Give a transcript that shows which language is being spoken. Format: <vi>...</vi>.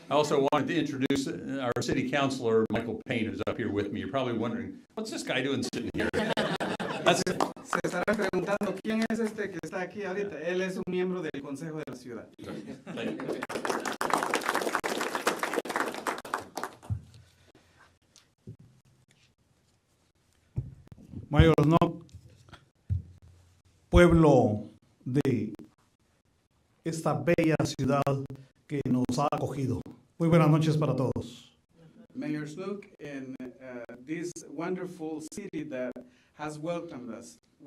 <en>I also wanted to introduce our city councilor, Michael Payne, who's up here with me. You're probably wondering, what's this guy doing sitting here?</en> <es>Se estarán preguntando quién es este que está aquí ahorita. Él es un miembro del Consejo de la Ciudad. Mayor Snow, pueblo de esta bella ciudad que nos ha acogido. Muy buenas noches para todos.</es> <en>Mayor Snook in this wonderful city that has welcomed us.</en>